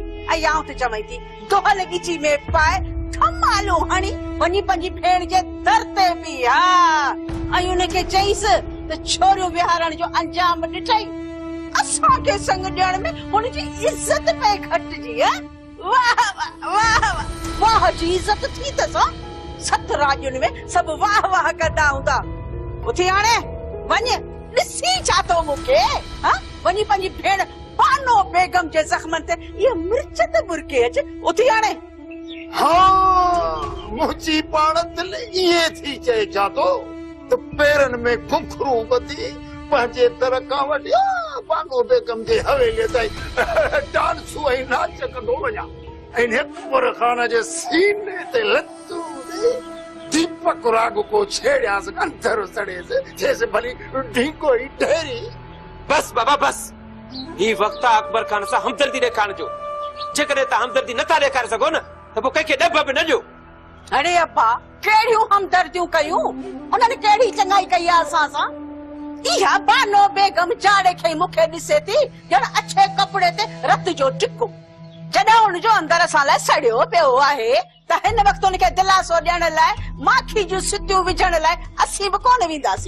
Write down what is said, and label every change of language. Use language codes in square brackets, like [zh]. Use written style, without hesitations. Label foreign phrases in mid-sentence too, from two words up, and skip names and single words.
[sd] ऐं आऊं त चवई थी दोहल गिची में पाए थमालो हणी वञी पंहिंजी भेण जे दर ते बि हा ऐं उनखे चईसि त छोरियूं विहारण जो अंजाम ॾिठई असांखे संग ॾियण में हुनजी इज़त पे घटिजी हा वाह वाह वाह वाह जी इज़त थी तसा सत राजुन में सब वाह वाह करदा हुंदा उथी हाणे वञ ॾिसी छा तो मूंखे हां वञी पंहिंजी भेण बानो बेगम जे ज़ख्मन ते ये मिर्च ते बुरके अच उथी हाणे हाँ मुझी पाण दिल ये थी चए जातो तो पेरन में खुखरू बदी पंहिंजे तरका वडिया बानो बेगम जे हवेली ताईं डांस ऐं नाच कंदो वञा ऐं अकबर खान जे सीने ते लतू दीपक राग को छेड़ियास अंदर सड़ेस जैसे भली ढीको ही ढेरी बस बाबा बस ही वक्त अकबर खान सां हमदर्दी ॾेखारण जो जेकॾहिं तव्हां हमदर्दी नथा ॾेखारे सघो न त पोइ कंहिंखे ॾब बि न ॾियो अरे अब्बा केड़ियूं हमदर्दियूं कयूं उन्हनि केड़ी चङाई कई आहे असां सां इहा बानो बेगम जाड़े खे मूंखे ॾिसे थी ॼण अछे कपिड़े ते रत जो टिको जॾहिं हुनजो अंदर असां लाइ सड़ियो पियो आहे त हिन वक़्तु हुनखे दिलासो ॾियण लाइ माखी जूं सितियूं विझण लाइ असीं बि कोन वेंदासीं